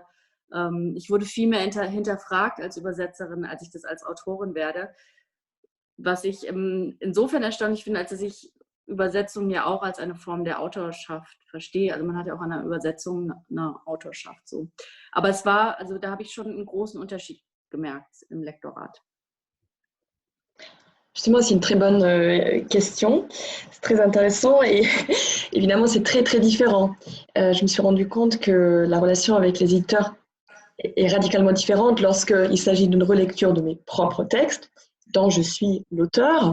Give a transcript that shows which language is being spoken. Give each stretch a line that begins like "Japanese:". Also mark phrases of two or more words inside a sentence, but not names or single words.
German: Ich wurde viel mehr hinterfragt als Übersetzerin, als ich das als Autorin werde. Was ich insofern erstaunlich finde, als dass ich Übersetzung ja auch als eine Form der Autorschaft verstehe. Also man hat ja auch an einer Übersetzung eine Autorschaft so. Aber also da habe ich schon einen großen Unterschied gemerkt im Lektorat.
French: Justement, c'est une très bonne question. C'est très intéressant et évidemment, c'est très, très différent. Je me suis rendu compte que la relation avec les éditeurs est radicalement différente lorsqu'il s'agit d'une relecture de mes propres textes, dont je suis l'auteur.